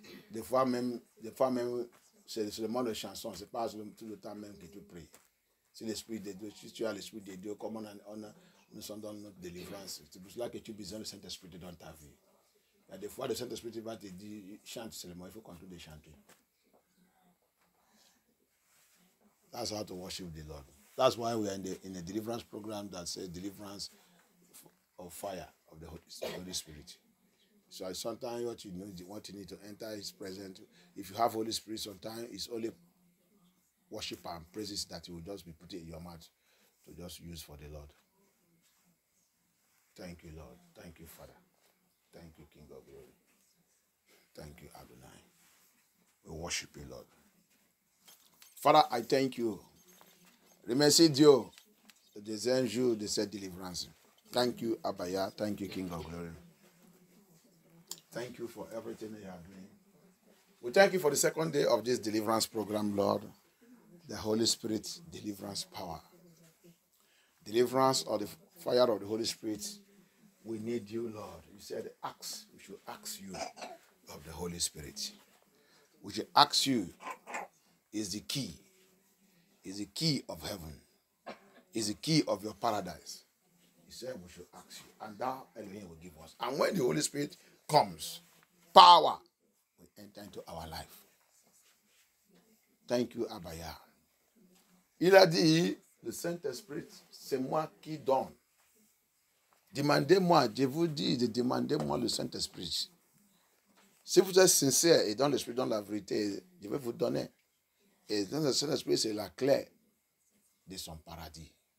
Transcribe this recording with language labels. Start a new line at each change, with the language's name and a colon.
French: Des fois même c'est seulement les chansons, ce n'est pas tout le temps même que tu pries. Si l'Esprit de Dieu, si tu as l'Esprit de Dieu, comme nous sommes dans notre délivrance, c'est pour cela que tu as besoin du Saint-Esprit dans ta vie. Il y a des fois, le Saint-Esprit va te dire, chante seulement, il faut continuer de chanter.
English: That's how to worship the Lord. That's why we are in a deliverance program that says deliverance of fire of the Holy Spirit. So sometimes what you need to enter His presence. If you have Holy Spirit, sometimes it's only worship and praises that you will just be putting in your mouth to just use for the Lord. Thank you, Lord. Thank you, Father. Thank you, King of Glory. Thank you, Adonai. We worship you, Lord. Father, I thank you.
French: Remercie Dieu le deuxième jour de cette délivrance.
English: Thank you, Abaya. Thank you, King of Glory. Thank you for everything you are doing. We thank you for the second day of this deliverance program, Lord. The Holy Spirit deliverance power. Deliverance of the fire of the Holy Spirit. We need you, Lord. You said, we should ask you of the Holy Spirit. We should ask you is the key. Is the key of heaven. Is the key of your paradise. He said we should ask you. And thou, Elohim, will give us. And when the Holy Spirit comes, power will enter into our life. Thank you, Abaya.
French: Il a dit, le Saint-Esprit, c'est moi qui donne. Demandez-moi, je vous dis, demandez-moi le Saint-Esprit. Si vous êtes sincère et dans l'esprit, dans la vérité, je vais vous donner. Et dans le Saint-Esprit, c'est la clé de son paradis.